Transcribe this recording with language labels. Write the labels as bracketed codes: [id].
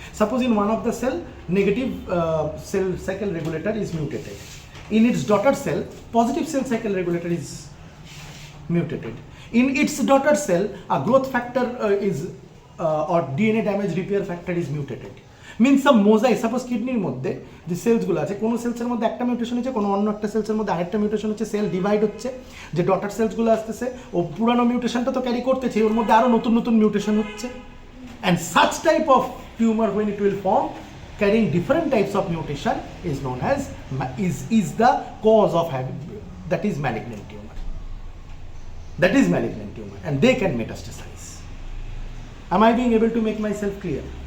[en] Suppose in one of the cell, negative cell cycle regulator is mutated. In its daughter cell, positive cell cycle regulator is mutated. In its daughter cell, a growth factor or DNA damage repair factor is mutated. Means some mosaic, suppose [bn] কিডনির মধ্যে যে সেলসগুলো আছে, কোনো সেলসের মধ্যে একটা mutation হচ্ছে, কোনো অন্য একটা সেলসের মধ্যে আরেকটা মিউটেশন হচ্ছে, সেল ডিভাইড হচ্ছে, যে ডটার সেলসগুলো আসতেছে ও পুরানো মিউটেশনটা তো ক্যারি করতেছে, ওর মধ্যে আরও নতুন মিউটেশন হচ্ছে। [en] And such type of tumor, when it will form carrying different types of mutation, is known as is the cause of having, that is malignant tumor. That is malignant tumor, and they can metastasize. Am I being able to make myself clear?